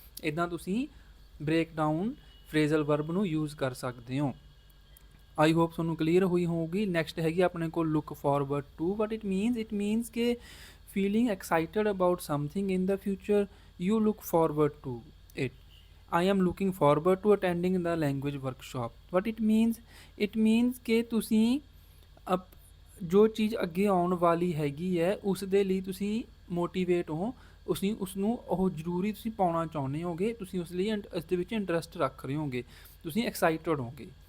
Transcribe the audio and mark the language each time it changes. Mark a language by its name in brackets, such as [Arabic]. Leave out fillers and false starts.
[Punjabi] ਇੱਦਾਂ ਤੁਸੀਂ break down ਫਰੇਜ਼ਲ verb ਨੂੰ ਯੂਜ਼ ਕਰ ਸਕਦੇ ਹੋ। [English] I hope [Punjabi] ਤੁਹਾਨੂੰ ਕਲੀਅਰ ਹੋਈ ਹੋਊਗੀ। ਨੈਕਸਟ ਹੈਗੀ ਆਪਣੇ ਕੋਲ look forward to. [English] What it means ਕਿ feeling excited about something in the future, you look forward to it. I am looking forward to attending the language workshop. What it means [Punjabi] ਕਿ ਤੁਸੀਂ ਜੋ ਚੀਜ਼ ਅੱਗੇ ਆਉਣ ਵਾਲੀ ਹੈਗੀ ਹੈ ਉਸ ਦੇ ਲਈ ਤੁਸੀਂ ਮੋਟੀਵੇਟ ਹੋ, ਉਸਨੂੰ ਉਹ ਜ਼ਰੂਰੀ ਤੁਸੀਂ ਪਾਉਣਾ ਚਾਹੁੰਦੇ ਹੋਗੇ, ਤੁਸੀਂ ਉਸ ਲਈ ਇਸ ਦੇ ਵਿੱਚ ਇੰਟਰਸਟ ਰੱਖ ਰਹੇ ਹੋਗੇ, ਤੁਸੀਂ ਐਕਸਾਈਟਡ ਹੋਗੇ।